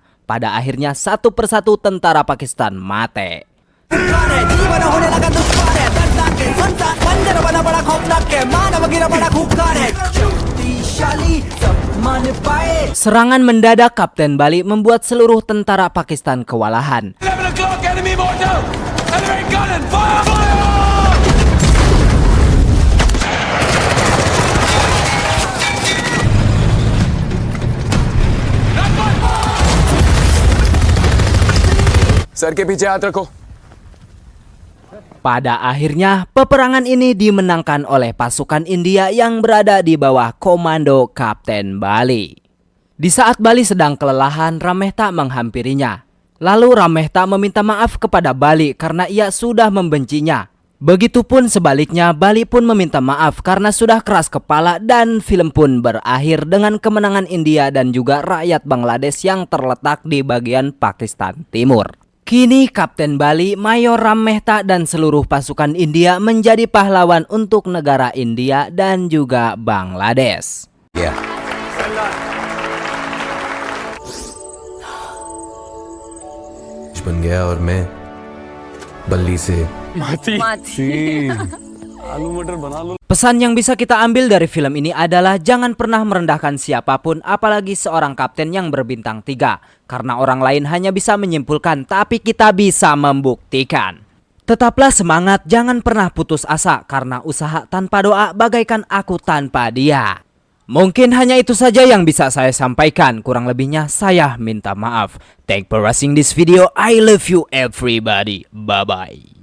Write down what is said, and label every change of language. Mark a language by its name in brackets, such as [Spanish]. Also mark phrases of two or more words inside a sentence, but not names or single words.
[Indonesian] Pada akhirnya satu persatu tentara Pakistan mati. Serangan mendadak Kapten Bali membuat seluruh tentara Pakistan kewalahan. [Hindi] सर के पीछे हाथ रखो. [Indonesian] Pada akhirnya, peperangan ini dimenangkan oleh pasukan India yang berada di bawah komando Kapten Bali. Di saat Bali sedang kelelahan, Ramehta menghampirinya. Lalu Ramehta meminta maaf kepada Bali karena ia sudah membencinya. Begitupun sebaliknya, Bali pun meminta maaf karena sudah keras kepala, dan film pun berakhir dengan kemenangan India dan juga rakyat Bangladesh yang terletak di bagian Pakistan Timur. Kini Kapten Bali, Mayor Ramehta dan seluruh pasukan India menjadi pahlawan untuk negara India dan juga Bangladesh. Yeah. [Hindi] बन गया और मैं बल्ली से [Indonesian] Pesan yang bisa kita ambil dari film ini adalah jangan pernah merendahkan siapapun, apalagi seorang kapten yang berbintang 3. Karena orang lain hanya bisa menyimpulkan, tapi kita bisa membuktikan. Tetaplah semangat, jangan pernah putus asa, karena usaha tanpa doa bagaikan aku tanpa dia. Mungkin hanya itu saja yang bisa saya sampaikan, kurang lebihnya saya minta maaf. [English] Thanks for watching this video, I love you everybody, bye bye.